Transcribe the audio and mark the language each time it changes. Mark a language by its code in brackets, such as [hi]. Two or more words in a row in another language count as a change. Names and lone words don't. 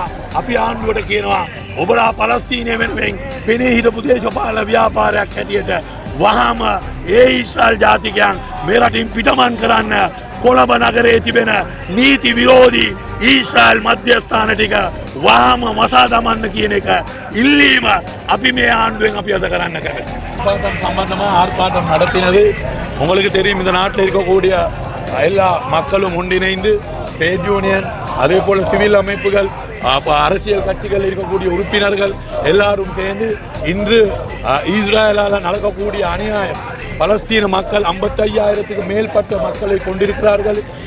[si] අපි ආණ්ඩුවට කියනවා ඔබලා පලස්තීනය වෙනුවෙන් පෙනී හිටපු දේශපාලන ව්‍යාපාරයක් හැටියට වහාම ඒ ඊශ්‍රායල් ජාතිකයන් මේ රටින් පිටමන් කරන්න කොළඹ නගරයේ තිබෙන නීති විරෝධී ඊශ්‍රායල් මධ්‍යස්ථාන ටික වහාම මසා දමන්න කියන එක ඉල්ලීම අපි මේ ආණ්ඩුවෙන් අපි අද කරන්න කැමතියි. [ta] போராட்டம் சம்பந்தமாக ஆர்ப்பாட்டம் நடத்தினது உங்களுக்கு தெரியும். இந்த நாட்டில் இருக்கக்கூடிய எல்லா மக்களும் ஒன்றிணைந்து [en] trade union [ta] அதே போல சிவில் அமைப்புகள் அரசியல் கட்சிகள் இருக்கக்கூடிய உறுப்பினர்கள் எல்லாரும் சேர்ந்து இன்று இஸ்ரேலால் நடக்கக்கூடிய அநியாயம் பலஸ்தீன மக்கள் 55,000க்கு மேற்பட்ட மக்களை கொண்டிருக்கிறார்கள்.